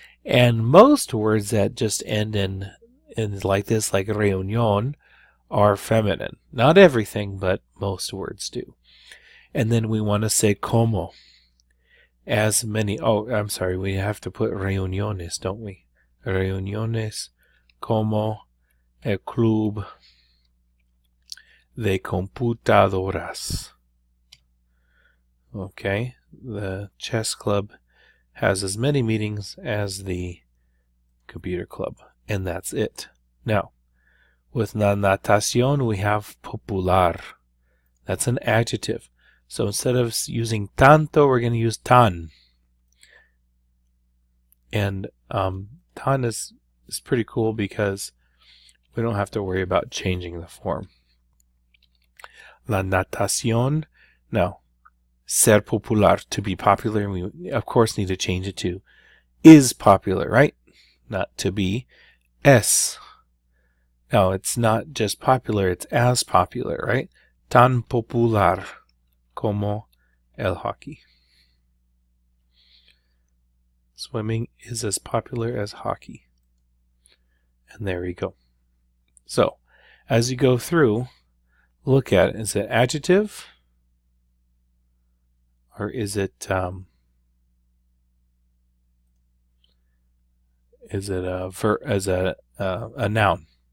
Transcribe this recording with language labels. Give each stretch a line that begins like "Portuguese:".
English: And most words that just end in like this, like reunión, are feminine. Not everything, but most words do. And then we want to say como. As many. Oh, I'm sorry. We have to put reuniones, don't we?
Spanish: Reuniones como el club de computadoras.
English: Okay. The chess club has as many meetings as the computer club. And that's it. Now, with la natación, we have popular. That's an adjective. So instead of using tanto, we're going to use tan. And tan is pretty cool because we don't have to worry about changing the form. La natación. Now, ser popular, to be popular. And we, of course, need to change it to is popular, right? Not to be. Es. No, it's not just popular, it's as popular, right?
Spanish: Tan popular como el hockey.
English: Swimming is as popular as hockey. And there we go. So, as you go through, look at it. Is it adjective? Or is it a noun?